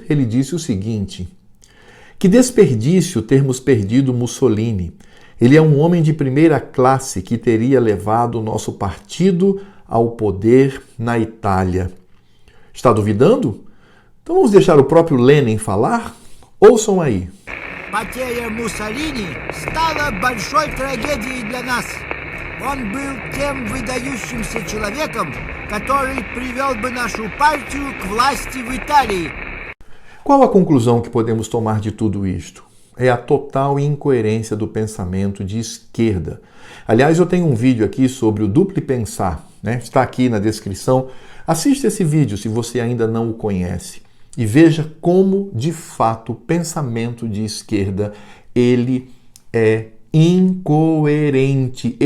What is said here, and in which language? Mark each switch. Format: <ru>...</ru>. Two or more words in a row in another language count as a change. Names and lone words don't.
<pt>Ele disse o seguinte: que desperdício termos perdido Mussolini. Ele é um homem de primeira classe que teria levado o nosso partido ao poder na Itália. Está duvidando? Então vamos deixar o próprio Lenin falar? Ouçam aí.</pt> <ru>Потеря Муссолини стала большой трагедией для нас. Он был тем выдающимся человеком, который привел бы нашу партию к власти в Италии.</ru> <pt>Qual a conclusão que podemos tomar de tudo isto? É a total incoerência do pensamento de esquerda. Aliás, eu tenho um vídeo aqui sobre o duplo pensar, né? Está aqui na descrição. Assista esse vídeo se você ainda não o conhece e veja como, de fato, o pensamento de esquerda ele é incoerente.</pt>